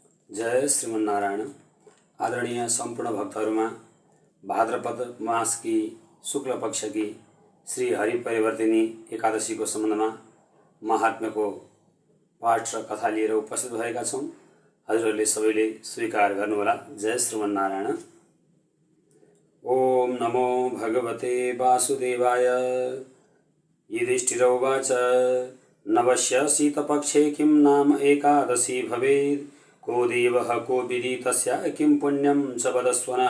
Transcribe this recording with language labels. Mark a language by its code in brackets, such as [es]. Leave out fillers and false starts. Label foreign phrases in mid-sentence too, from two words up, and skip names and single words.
[ne] जय श्रीमन्नारायण। आदरणीय संपूर्ण भक्तहरुमा [hi] भाद्रपद मास की शुक्ल पक्ष की [ne] श्री हरि परिवर्तिनी एकादशी को सम्बन्धमा महात्म्य को पाठ र कथा लिएर उपस्थित भएका छौं। हजुरहरूले सबैले स्वीकार गर्नुहोला। [sa] जय श्रीमन्नारायण। ओम नमो भगवते वासुदेवाय। युधिष्ठिर उवाच नवस्य शीतपक्षे किं नाम एकादशी भवेत्। को देवः को विधि तस्या किं पुण्यं च वदस्वनः।